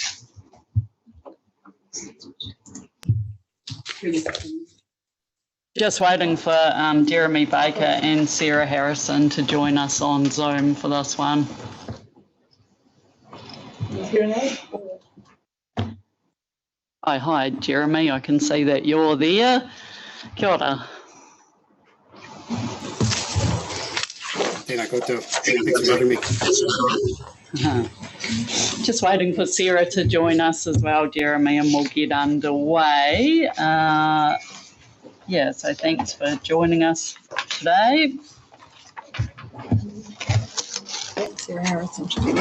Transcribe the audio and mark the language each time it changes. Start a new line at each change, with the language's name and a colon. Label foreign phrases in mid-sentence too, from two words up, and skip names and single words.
English: Just waiting for Jeremy Baker and Sarah Harrison to join us on Zoom for this one. Oh, hi, Jeremy. I can see that you're there.
Māori: Kia ora. Tēnā koutou.
English: Thanks for having me. Just waiting for Sarah to join us as well, Jeremy, and we'll get underway. So thanks for joining us today. Sarah Harrison should be there.